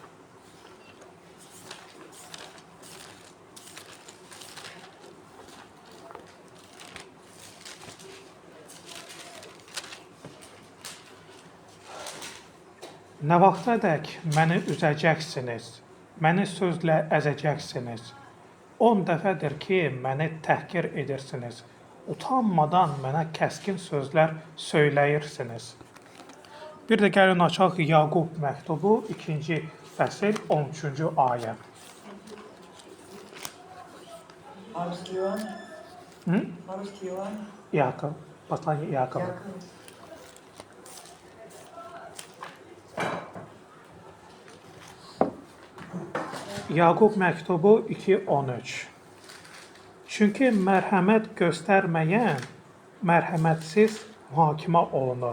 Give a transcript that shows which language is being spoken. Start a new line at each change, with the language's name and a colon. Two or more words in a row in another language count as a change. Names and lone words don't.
Azerbaijani: Nə vaxtadək məni üzəcəksiniz, məni sözlə əzəcəksiniz. 10 dəfədir ki, məni təhqir edirsiniz. Utanmadan mənə kəskin sözlər söyləyirsiniz. Bir də gəlin açaq Yaqub məktubu 2-ci fəsil 13-cü ayə.
Russian: По-русски Иван? По-русски Иван?
Azerbaijani: Yaqub, послание Yaqub. Yaqub məktubu 2:13. Çünki mərhəmət göstərməyən mərhəmətsiz mühakimə olunur.